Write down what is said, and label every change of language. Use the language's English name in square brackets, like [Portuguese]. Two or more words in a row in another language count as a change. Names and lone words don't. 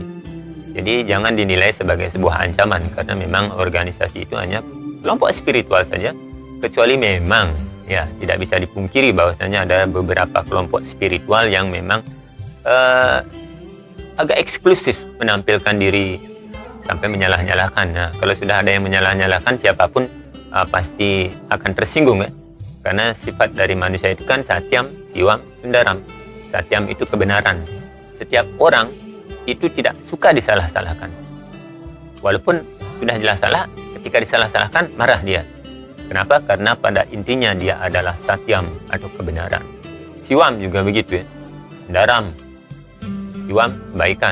[Indonesian] Jadi jangan dinilai sebagai sebuah ancaman, karena memang organisasi itu hanya kelompok spiritual saja, kecuali memang ya tidak bisa dipungkiri bahwasanya ada beberapa kelompok spiritual yang memang agak eksklusif menampilkan diri sampai menyalah-nyalahkan. Nah, kalau sudah ada yang menyalah-nyalahkan, siapapun pasti akan tersinggung ya. Karena sifat dari manusia itu kan [Sanskrit] satyam, siwam, sundaram. [Indonesian] Satyam itu kebenaran. Setiap orang itu tidak suka disalah-salahkan. Walaupun sudah jelas salah, ketika disalah-salahkan marah dia. Kenapa? Karena pada intinya dia adalah satyam atau kebenaran. Siwam juga begitu ya. [Sanskrit] Sundaram, siwam, [Indonesian] kebaikan.